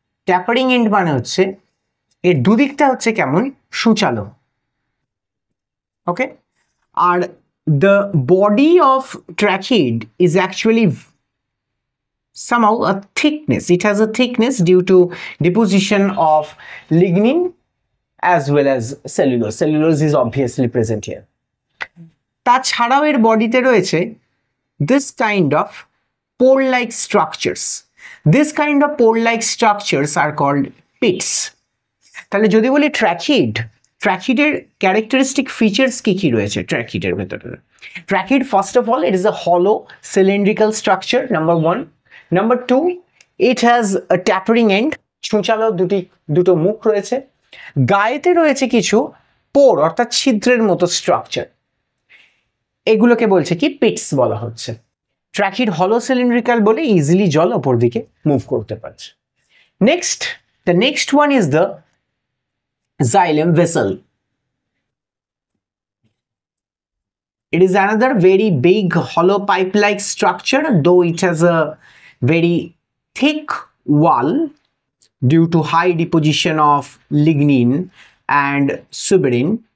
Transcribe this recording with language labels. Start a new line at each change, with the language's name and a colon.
Bangla: Tapering end মানে হচ্ছে এর দুদিকটা হচ্ছে কেমন সূচালো।
English: ওকে, আর the body of trachea is actually somehow a thickness. It has a thickness due to deposition of lignin as well as cellulose. Cellulose is obviously present here.
Bangla: তাছাড়াও এর বডিতে রয়েছে
English: this kind of pore-like structures. This kind of pore-like structures are called pits.
Bangla: তাহলে যদি বলি ট্র্যাকিডের characteristic features কি কি রয়েছে ট্র্যাকিডের ভেতরে?
English: Tracheid, first of all, it is a হলো cylindrical structure, number 1. Number 2, it has a tapering end,
Bangla: ছুঁচালো দুটো মুখ রয়েছে। গায়েতে রয়েছে কিছু পোর অর্থাৎ ছিদ্রের মতো স্ট্রাকচার, এগুলোকে বলছে কি পিটস বলা হচ্ছে। ট্র্যাকিড হলো সিলিন্ড্রিক্যাল বলে ইজিলি জল ওপর দিকে মুভ করতে পারছে।
English: The next one is the xylem vessel. It is another very big hollow pipe-like structure, though it has a very thick wall due to high deposition of lignin and suberin.